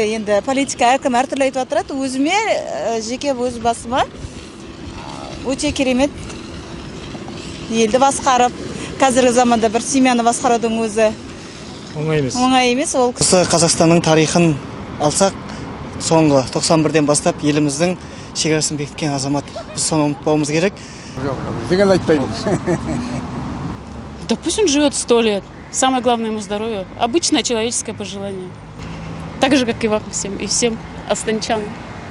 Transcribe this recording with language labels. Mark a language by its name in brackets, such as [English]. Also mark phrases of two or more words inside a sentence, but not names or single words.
[Kazakh] Енді политика әркім әртүрлі айтып отырады. Өзіме, жеке өз басыма өте керемет елді басқарып, қазіргі заманда бір семьяны басқарудың өзі Оңай емес. Оңай емес. Ол Осы Қазақстанның тарихын алсақ, соңғы 91-ден бастап еліміздің шекарасын бекіткен азамат. Біз соны ұмытпауымыз керек. Деген айтпаймын. [Russian] Да пусть он живет 100 лет. Самое главное ему здоровье. Обычное человеческое пожелание. Так же, как и вам всем, и всем астанчанам.